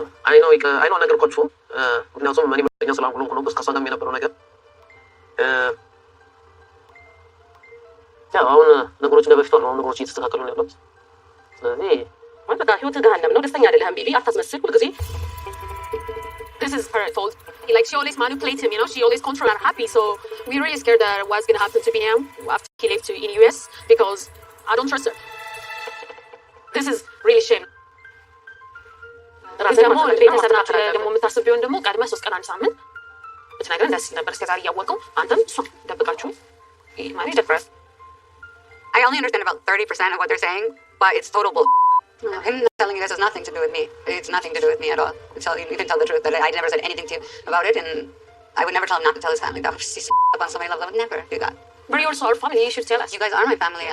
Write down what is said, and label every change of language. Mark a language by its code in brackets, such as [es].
[am] አይ ነው ነገርኳችሁ ምክንያቱም እኔ መኛ ስላልሆንኩ ነው ከእሷ ጋር የነበረው ነገር ያው አሁን ነገሮች እንደበፊቱ ነው ነገሮች እየተስተካከሉ ነው ያሉት ስለዚህ ማለት በቃ ህይወት ገሃነም ነው ደስተኛ አይደለህም ቤቢ አታስመስል ሁልጊዜ [en] This is her fault. Like, she always manipulates him, you know? She always controls her happy. So we're really scared that what's going to happen to Biniyam after he left to in US because I don't trust her. This is really shame. [am] ደግሞ ቤተሰብ ናቸው ደግሞ የምታስብ ቢሆን ደግሞ ቀድመህ 3 ቀን አንድ ሳምንት ብትነግረን ደስ ነበር እስከዛሬ እያወቀው አንተም እሷ ደብቃችሁ ማለት ደፍረስ [en] I only understand about 30% of what they're saying, but it's total bull. Him telling you this has nothing to do with me. It's nothing to do with me at all. You can tell the truth that I never said anything to you about it, and I would never tell him not to tell his family. That would just up on somebody level. I would never do that. But you're also our family. You should tell us. You guys are my family.